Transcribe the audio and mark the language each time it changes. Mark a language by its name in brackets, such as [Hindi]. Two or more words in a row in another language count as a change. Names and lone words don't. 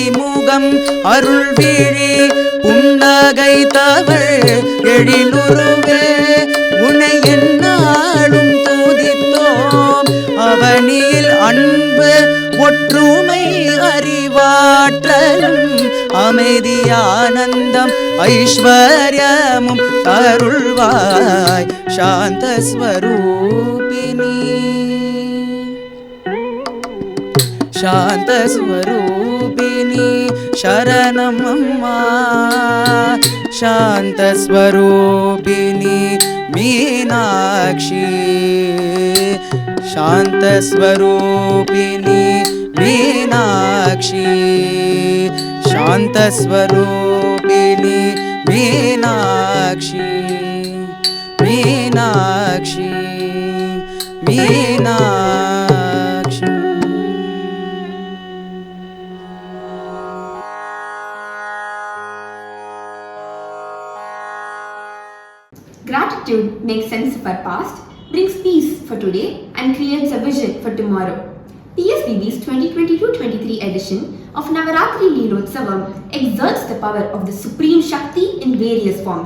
[Tamil] முகம் அருள் விழி புன்னகை தவள் எழிலுருவே உன்னை எந்நாளும் துதித்தோம் அவனியில் அன்பு ஒற்றுமை அறிவாற்றலும் அமைதியானந்தம் ஐஸ்வர்யமும் அருள்வாய் சாந்த ஸ்வரூபிணி சாந்த ஸ்வரூபிணி சரணம் அம்மா சாந்த ஸ்வரூபிணி மீனாட்சி சாந்த ஸ்வரூபிணி மீனாட்சி சாந்த ஸ்வரூபிணி மீனாட்சி மீனாட்சி மீனாட்சி मीनाक्षी [English] Gratitude makes sense of our past, brings peace for today and creates a vision for tomorrow. PSBB's 2022-23 edition of Navarathri Leelothsavam exerts the power of the Supreme Shakti in various forms.